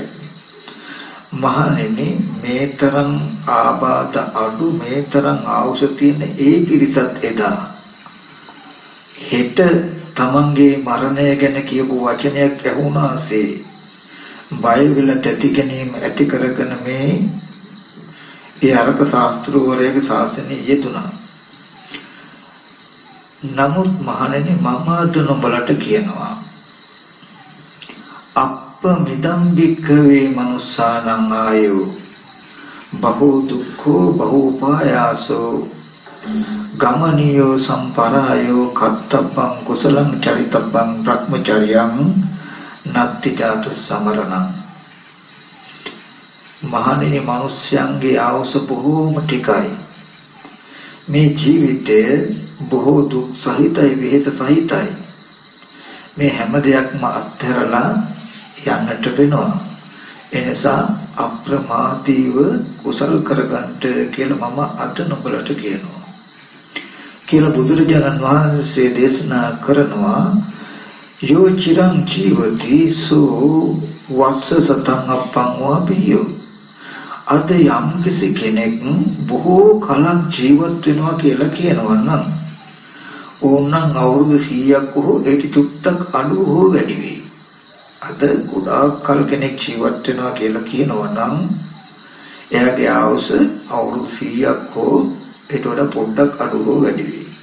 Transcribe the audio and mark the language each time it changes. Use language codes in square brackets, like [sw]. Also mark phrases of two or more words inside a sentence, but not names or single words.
[si] මහණෙනි මේ තරම් ආබාධ අඩු මේ තරම් ආවුෂ තියෙන ඒ පිරිසත් එදා හෙට තමන්ගේ මරණය ගැන කියපු වචනයක් ඇහුණාසේ බය වෙලා තැති ගැනීම ඇති කරගෙන මේ ඒ අරක ශාස්ත්‍රවරයාගේ ශාසනය යෙදුණා. නමුත් මහණෙනි මම අද නුඹලට කියනවා [pi] අප්පමිදම් භික්ඛවේ මනුස්සානං ආයෝ බහූ දුක්ඛෝ බහූ පායාසෝ ගමනියෝ සම්පරායෝ කත්තබ්බං කුසලං චරිතබ්බං බ්‍රහ්මචර්යං නත්ති ජාතු සමරණං. [si] මහණෙනි මිනිස්යන්ගේ ආයුෂ බොහෝම ටිකයි. මේ ජීවිතය බොහෝ දුක් සහිතයි විහෙත සහිතයි. මේ හැම දෙයක්ම අත්හැරලා යන්නට වෙනවා. එනිසා අප්‍රමාදීව කුසල් කරගන්නට කියලා මම අද නුඹලට කියනවා කියලා බුදුරජාණන් වහන්සේ දේශනා කරනවා. [pi] යෝ චිරං ජීවති සෝ වස්ස සතං අප්පං වාපියෝ. [si] අද යම් කිසි කෙනෙක් බොහෝ කලක් ජීවත් වෙනවා කියලා කියනවා නම් ඕනනම් අවුරුදු 100ක් හෝ ඒක චුට්ටක් අඩු හෝ වැඩි වෙයි. අද ගොඩාක් කල් කෙනෙක් ජීවත් වෙනවා කියලා කියනවා නම් එයාගේ ආයුෂ අවුරුදු 100ක් හෝ ඊට වඩා පොඩ්ඩක් අඩු හෝ වැඩි වෙයි.